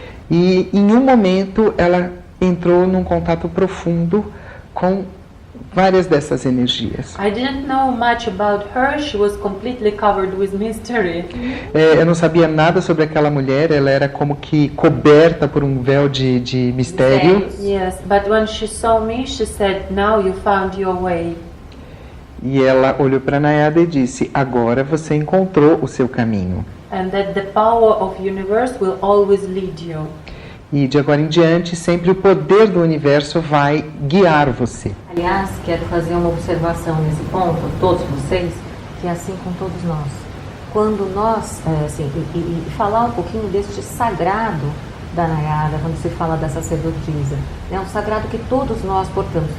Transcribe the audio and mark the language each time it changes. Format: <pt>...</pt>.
<pt>E em um momento ela entrou num contato profundo com várias dessas energias.</pt> <en>I didn't know much about her. She was completely covered with mystery.</en> <pt>Eu não sabia nada sobre aquela mulher, ela era como que coberta por um véu de mistério.</pt> <en>Yes, but when she saw me, she said, "Now you found your way."</en> <pt>E ela olhou para Nayada e disse: agora você encontrou o seu caminho.</pt> <en>And that the power of universe will always lead you.</en> <pt>E de agora em diante, sempre o poder do universo vai guiar você. Aliás, quero fazer uma observação nesse ponto, a todos vocês, que é assim com todos nós. Quando nós, e falar um pouquinho deste sagrado da Nayada, quando se fala da sacerdotisa, é um sagrado que todos nós portamos.</pt>